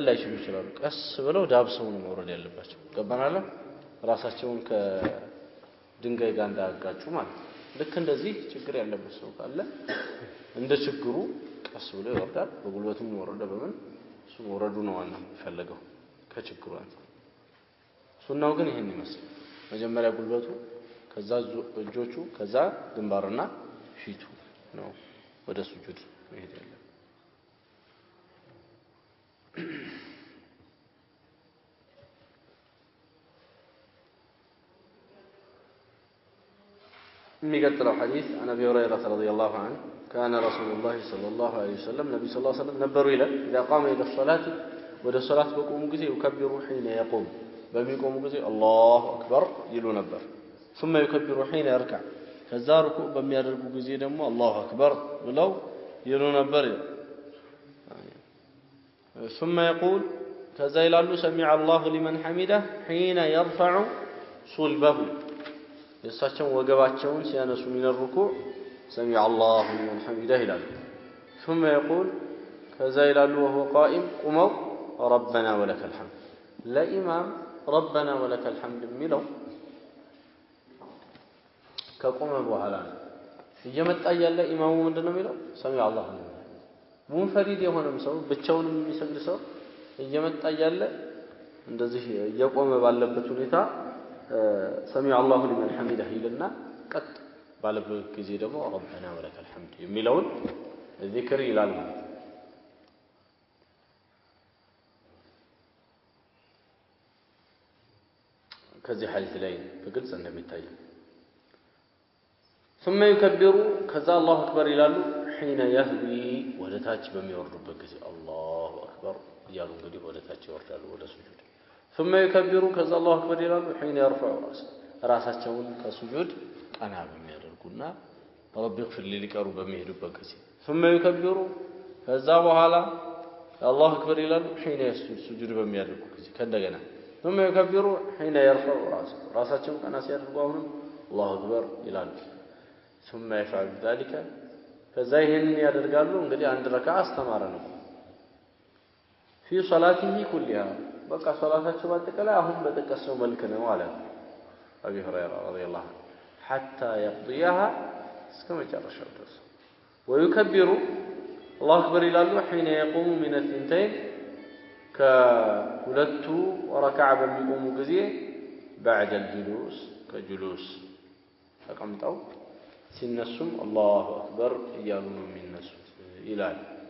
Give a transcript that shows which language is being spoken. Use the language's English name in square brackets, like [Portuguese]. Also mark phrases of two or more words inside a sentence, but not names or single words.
[Amharic] ላይ ይችላሉ ቀስ ብለው ዳብሰው ነው መውረድ ያለባቸው ገባናል ራሳቸውን ከድንጋይ ጋር እንዳያጋጩ ማለት ልክ እንደዚህ ችግር ያለበት ሰው ካለ እንደ ችግሩ ቀስ ብሎ ይወርዳል በጉልበቱም ወረደ በምን እሱ ወረዱ ነው ዋና የሚፈልገው ከችግሩ አንፃር ሱናው ግን ይሄን ይመስል መጀመሪያ ጉልበቱ ከዛ እጆቹ ከዛ ግንባርና ፊቱ ነው ወደ ሱጁድ መሄድ ያለው የሚቀጥለው ሐዲስ [Arabic] عن ابي هريره رضي الله عنه كان رسول الله صلى الله عليه وسلم نبي صلى الله عليه وسلم [Amharic] ነበሩ ይላል [Arabic] اذا قام الى الصلاه [Amharic] ወደ ሶላት በቆሙ ጊዜ [Arabic] يكبر حين يقوم [Amharic] በሚቆሙ ጊዜ [Arabic] الله اكبر [Amharic] ይሉ ነበር [Arabic] ثم يكبر حين يركع [Amharic] ከዛ ሩኩዕ በሚያደርጉ ጊዜ ደግሞ [Arabic] الله اكبر [Amharic] ብለው ይሉ ነበር [Arabic] ثم يقول [Amharic] ከዛ ይላሉ [Arabic] سمع الله لمن حمده حين يرفع صلبه [Amharic] የሳቸው ወገባቸውን ሲያነሱ ሚነርኩ [Arabic] سمع الله لمن حمده ይላሉ ثم يقول [Amharic] ከዛ ይላሉ [Arabic] وهو قائم قموا ربنا ولك الحمد ለኢማም ربنا ولك الحمد የሚለው [Amharic] ከቆመ በኋላ እየመጣ ያለ ኢማሙ ምንድነው የሚለው [Arabic] سمع الله [Amharic] ሙንፈሪድ የሆነም ሰው ብቻውንም የሚሰግድ ሰው እየመጣ ያለ እንደዚህ እየቆመ ባለበት ሁኔታ [Arabic] سمع الله لمن حمده [Amharic] ይልና ቀጥ ባለበት ጊዜ ደግሞ [Arabic] ربنا ولك الحمد [Amharic] የሚለውን ذكر ይላል ከዚህ ሐዲስ ላይ በግልጽ እንደሚታየው [Arabic] ثم يكبر [Amharic] ከዛ [Arabic] الله اكبر [Amharic] ይላሉ [Arabic] حين يهوي [Amharic] ወደታች በሚወርዱበት ጊዜ [Arabic] الله اكبر [Amharic] ይያሉ እንግዲህ ወደታች ይወርዳሉ ወደ ሱጁድ [Arabic] ثم يكبر [Amharic] ከዛ [Arabic] الله اكبر [Amharic] ይላሉ [Arabic] حين يرفع [Amharic] ራሳቸውን ከሱጁድ ቀና በሚያደርጉና [Arabic] رب اغفر لي [Amharic] ሊቀሩ በሚሄዱበት ጊዜ [Arabic] ثم يكبر [Amharic] ከዛ በኋላ [Arabic] الله اكبر [Amharic] ይላሉ [Arabic] حين يسجد [Amharic] ሱጁድ በሚያደርጉ ጊዜ [Arabic] ከእንደገና ثم يكبر حين يرفع [Amharic] ራሳቸውን ቀና ሲያደርጉ አሁንም [Arabic] الله اكبر ይላሉ ثم يفعل ذلك ከዛ [Amharic] ይሄንን ያደርጋሉ እንግዲህ አንድ ረካዓ አስተማረ ነው [Arabic] في صلاته كلها [Amharic] በቃ ሶላታቸው በአጠቃላይ አሁን በተቀሰው መልክ ነው አለ አቢ ሁረይራ [Arabic] رضي الله عنه حتى يقضيها [Amharic] እስከ መጨረሻው ድረስ [Arabic] ويكبر الله اكبر [Amharic] ይላሉ [Arabic] حين يقوم من الثنتين [Amharic] ከሁለቱ ረካዓ በሚቆሙ ጊዜ [Arabic] بعد الجلوس [Amharic] ከጁሉስ ተቀምጠው ሲነሱም [Arabic] الله اكبر [Amharic] እያሉ ነው የሚነሱት ይላል